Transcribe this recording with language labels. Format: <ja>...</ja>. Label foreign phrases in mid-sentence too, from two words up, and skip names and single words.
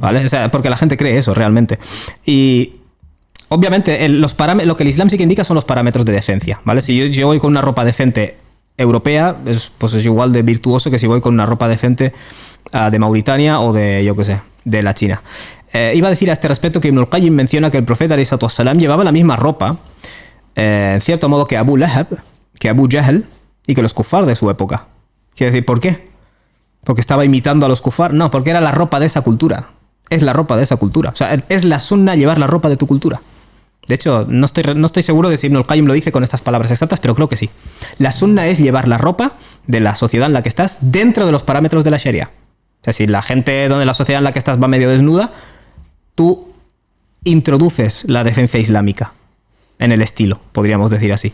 <es>O sea, porque la gente cree eso realmente. Y obviamente lo que el Islam sí que indica son los parámetros de decencia, ¿vale? Si yo voy con una ropa decente europea, pues es igual de virtuoso que si voy con una ropa decente de Mauritania o de, yo qué sé, de la China. Iba a decir a este respecto que Ibn al-Qayyim menciona que el profeta</es> <ar>عليه الصلاة والسلام</ar> <es>llevaba la misma ropa, en cierto modo, que Abu Lahab, que Abu Jahl y que los kufar de su época. Quiere decir, ¿por qué? ¿Porque estaba imitando a los kufar? No, porque era la ropa de esa cultura. Es la ropa de esa cultura. O sea, es la sunna llevar la ropa de tu cultura. De hecho, no estoy seguro de si Ibn al-Qayyim lo dice con estas palabras exactas, pero creo que sí. La sunna es llevar la ropa de la sociedad en la que estás dentro de los parámetros de la Sharia. O sea, si la gente donde la sociedad en la que estás va medio desnuda, tú introduces la decencia islámica en el estilo, podríamos decir así.</es>